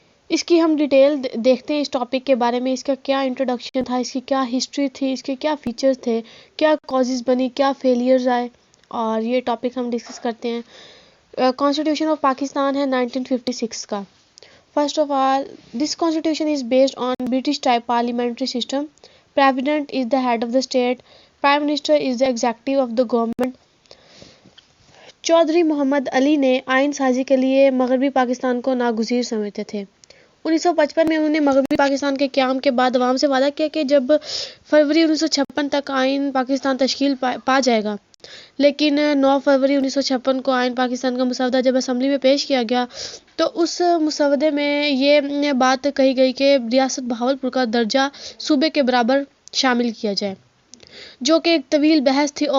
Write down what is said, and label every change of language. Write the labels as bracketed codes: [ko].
[ur] اس کی ہم ڈیٹیل دیکھتے ہیں اس ٹاپک کے بارے میں. اس کا کیا انٹروڈکشن تھا, اس کی کیا ہسٹری تھی, اس کے کیا فیچرز تھے, کیا کازز بنی, کیا فیلیئرز آئے, اور یہ ٹاپک ہم ڈسکس کرتے ہیں. کانسٹیٹیوشن آف پاکستان ہے 1956 کا. [en] First of all this constitution is based on British type parliamentary system. President is the head of the state. Prime minister is the executive of the government. [ur] Chaudhry محمد علی نے آئین سازی کے لیے مغربی پاکستان کو ناگزیر سمجھتے تھے. 1955 میں انہوں نے مغربی پاکستان کے قیام کے بعد عوام سے وعدہ کیا کہ جب فروری 1956 تک آئین پاکستان تشکیل پا جائے گا. لیکن 9 فروری 1956 کو آئین پاکستان کا مسودہ جب اسمبلی میں پیش کیا گیا تو اس مسودے میں یہ بات کہی گئی کہ ریاست بہاولپور کا درجہ صوبے کے برابر شامل کیا جائے, جو کہ ایک طویل بحث تھی.